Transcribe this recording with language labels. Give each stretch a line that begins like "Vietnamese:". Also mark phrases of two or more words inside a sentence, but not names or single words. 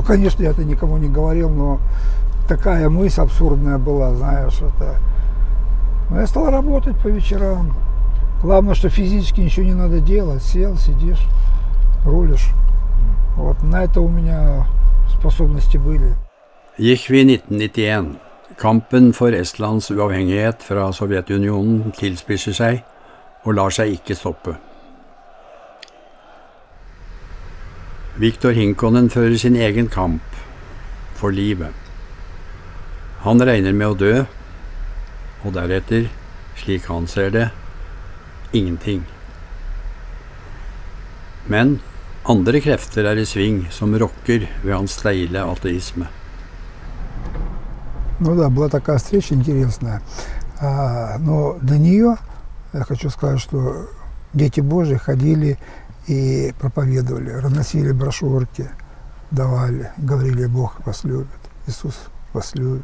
Russian: Конечно, я это никому не говорил, но такая мысль абсурдная была, знаешь, это. Но я стал работать по вечерам. Главное, что физически ничего не надо делать. Сел, сидишь, рулишь. Вот на это у меня способности были.
Norwegian: Gikk vi 1991. Kampen for Estlands uavhengighet fra Sovjetunionen tilspisser seg og lar seg ikke stoppe. Viktor Hinkonen fører sin egen kamp for livet. Han regner med å dø, og deretter, slik han ser det, ingenting. Men andre krefter er i sving som rokker ved hans steile ateisme.
Russian: Ну да, была такая встреча интересная. Но до нее я хочу сказать, что дети Божьи ходили и проповедовали, разносили брошюрки, давали, говорили: Бог вас любит, Иисус вас любит.